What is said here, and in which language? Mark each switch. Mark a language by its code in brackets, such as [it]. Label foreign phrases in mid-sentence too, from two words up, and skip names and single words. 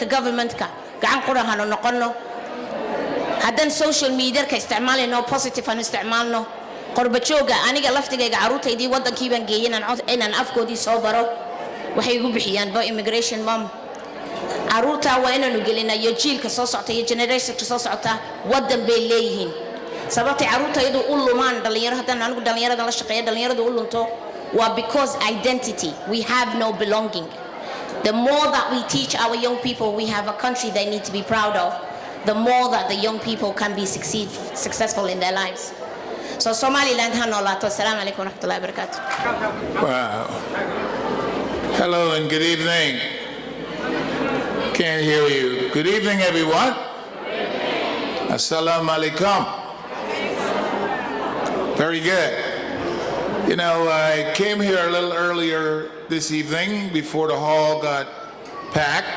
[so] governmentka gacan qurahan noqono hadan [en] social media [so] ka isticmaalno positive aan isticmaalno qorba jooga aniga laftigayga caruurtaydii wadankii baan geeyay inaan afkoodii soo baro waxay ugu bixiyaan ba immigration mom caruurta waa inaanu gelinayo jiilka soo socota iyo generationka soo socota wadan bay leeyihiin sababta caruurtaydu u lumaan dhalinyaro hadan anigu dhalinyarada la shaqeeyo dhalinyaradu u lunto waa [en] because identity we have no belonging the more that we teach our young people we have a country they need to be proud of the more that the young people can be successful in their lives so Somaliland [so] ha noolaato [ar] السلام عليكم ورحمة الله وبركاته [en] wow hello and good evening can't hear you good evening everyone [ar] السلام عليكم [en] very good. You know, I came here a little earlier this evening before the hall got packed.